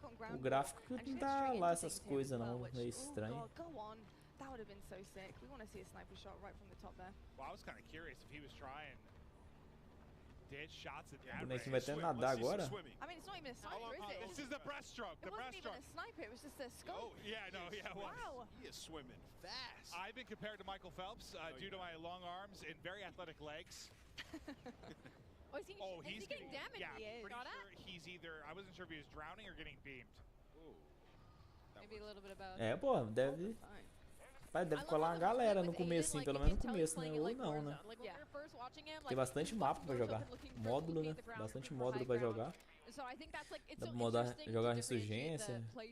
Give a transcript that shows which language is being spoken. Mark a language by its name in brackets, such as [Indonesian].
[Portuguese] O gráfico não tá lá essas coisas não, meio estranho. [English] That would have been so sick. We want to see a sniper shot right from the top there. Well, I was kind of curious if he was trying shots at that. [Portuguese] O bonequinho vai até nadar agora? [English] I mean, it's not even a sniper, is it? This is the breaststroke. It wasn't even a sniper, it was just a scope. Oh, yeah, no, yeah, it was. Wow. He is swimming fast. I've been compared to Michael Phelps due to my long arms and very athletic legs. He's getting damaged. Yeah, pretty sure he's either, I wasn't sure if he was drowning or getting beamed. Maybe a little bit about. [Portuguese] Pô, deve colar uma galera no começo, pelo menos no começo, né? Ou não, né? Tem bastante mapa pra jogar. Módulo, né? Bastante módulo pra jogar. Dá pra jogar Ressurgência.